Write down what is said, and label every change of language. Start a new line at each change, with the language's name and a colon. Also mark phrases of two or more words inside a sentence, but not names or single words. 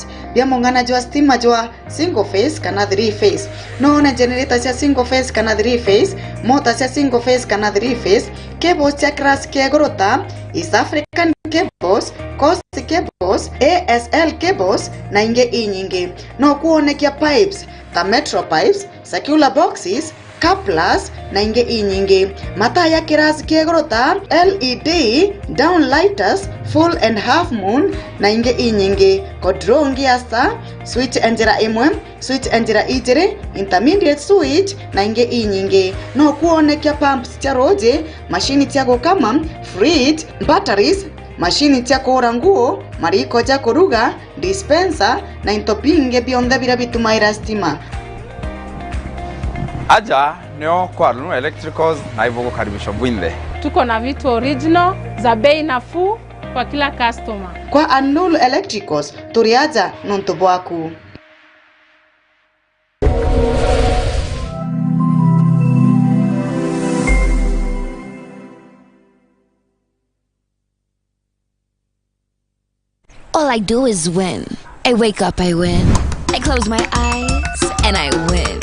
Meru: Vya mung'anaji wa stima jwa
English: single phase
Meru: kana 3 phase. Noona generator cia
English: single phase
Meru: kana 3 phase, motor cia
English: single phase
Meru: kana 3 phase, cables cia class kia gorota,
English: East African cables, Coast cables, ASL cables
Meru: na inge inyingi. No kuonekia pipes ta
English: metro pipes, circular boxes,
Meru: couplers na inge inyingi. Mataa ya kirasi kia gorota,
English: LED, downlighters, full and half moon
Meru: na inge inyingi. Kodrongi ya star, switch enjera imwe, switch enjera ijere,
English: intermediate switch
Meru: na inge inyingi. No kuonekia pumps cia roje, machine cia gukama, fridge, batteries, machine cia kuhura nguo, mariko ja kuruga, dispenser na into binge bionthe bira bitumaira stima. Aja nio kwa Arnul Electricals
Swahili: na hivyo kukaribisha
Meru: bwinde.
Swahili: Tuko na vitu original za bei nafuu kwa kila customer.
Meru: Kwa Arnul Electricals turiaja nonto bwaku.
English: All I do is win. I wake up, I win. I close my eyes and I win.